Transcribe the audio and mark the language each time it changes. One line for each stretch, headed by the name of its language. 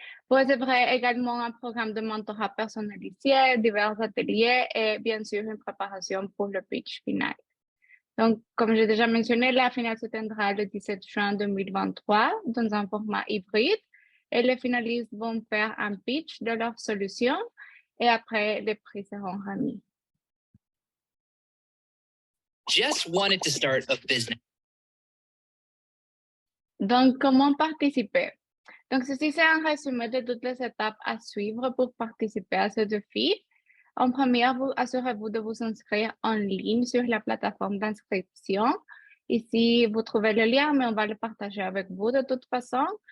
French: Vous recevrez également un programme de mentorat personnalisé, divers ateliers et bien sûr une préparation pour le pitch final. Donc, comme j'ai déjà mentionné, la finale se tiendra le 17 juin 2023 dans un format hybride et les finalistes vont faire un pitch de leur solution et après, les prix seront remis.
English: Just wanted to start a business.
French: Donc, comment participer? Donc, ceci, c'est un résumé de toutes les étapes à suivre pour participer à ce défi. En première, assurez-vous de vous inscrire en ligne sur la plateforme d'inscription. Ici, vous trouvez le lien, mais on va le partager avec vous de toute façon.